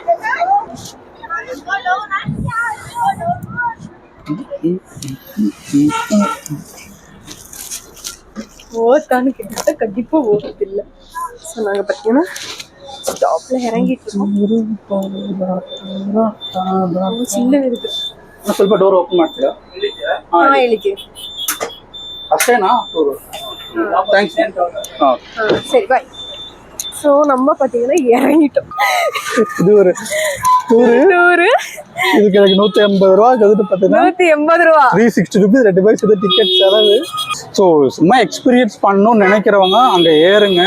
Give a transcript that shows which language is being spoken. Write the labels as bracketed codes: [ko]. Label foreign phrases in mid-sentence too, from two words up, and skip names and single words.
[ta] ஓத்தான்னு கிட்ட கண்டிப்பாக ஓடுறது இல்லை. ஸோ நாங்கள் பார்த்தீங்கன்னா ஸ்டாப்ல இறங்கிட்டு இருக்கோம். சின்ன இருக்கு. [kn] ಸ್ವಲ್ಪ ಡೋರ್ ಓಪನ್ ಮಾಡ್ತೀರಾ? ಹೇಳಿಕೆ ಅಷ್ಟೇನಾ? ಥ್ಯಾಂಕ್ಸ್. ಹಾಂ [ta] சரி பாய். ஸோ நம்ம பார்த்தீங்கன்னா இறங்கிட்டோம். இது ஒரு டூரு. இதுக்கு எனக்கு 180 ரூபா கதுட்டு பார்த்தீங்கன்னா 180 ரூபா 360 rupees 2 பைஸ் டிக்கெட் செலவு. ஸோ சும்மா எக்ஸ்பீரியன்ஸ் பண்ணணும்னு நினைக்கிறவங்க அங்கே ஏறுங்க.